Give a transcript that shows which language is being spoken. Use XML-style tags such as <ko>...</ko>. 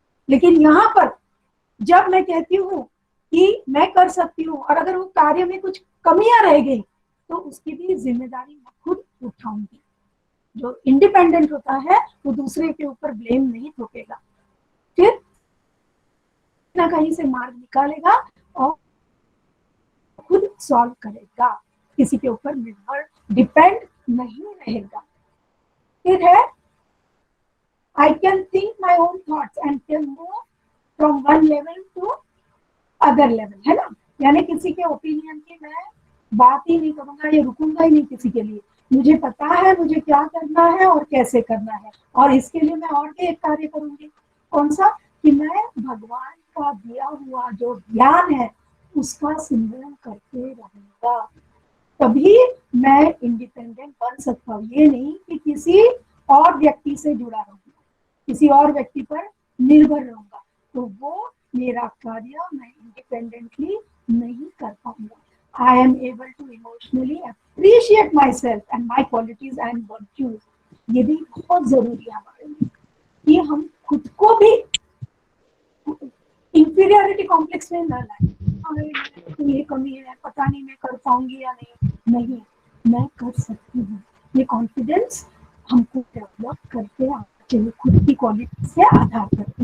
<hi>लेकिन यहाँ पर जब मैं कहती हूँ कि मैं कर सकती हूँ और अगर वो कार्य में कुछ कमियां रह गई तो उसकी भी जिम्मेदारी मैं खुद उठाऊंगी। जो इंडिपेंडेंट होता है वो दूसरे के ऊपर ब्लेम नहीं थोपेगा, फिर ना कहीं से मार्ग निकालेगा और खुद सॉल्व करेगा, किसी के ऊपर निर्भर डिपेंड नहीं रहेगा। फिर है</hi> <en>I can think my own thoughts and can move from one level to other level,</en> <hi>है ना? यानी किसी के ओपिनियन की मैं बात ही नहीं करूंगा, ये रुकूंगा ही नहीं किसी के लिए। मुझे पता है मुझे क्या करना है और कैसे करना है, और इसके लिए मैं और भी एक कार्य करूंगी। कौन सा? कि मैं भगवान का दिया हुआ जो ज्ञान है उसका सिमरन करते रहूंगा, तभी मैं इंडिपेंडेंट बन सकता हूँ। ये नहीं कि किसी और व्यक्ति से जुड़ा रहूंगा, किसी और व्यक्ति पर निर्भर रहूंगा, तो वो मेरा कार्य मैं इंडिपेंडेंटली नहीं कर पाऊंगा।</hi> <en>I am able to emotionally appreciate myself and my qualities and virtues।</en> <hi>ये भी बहुत जरूरी है हमारे लिए कि हम खुद को भी इंफीरियरिटी कॉम्प्लेक्स में न लाए, तो ये कमी है, पता नहीं मैं कर पाऊंगी या नहीं, मैं कर सकती हूँ। ये कॉन्फिडेंस हमको डेवलप करके चाहिए खुद की क्वालिटी से आधार पर।</hi>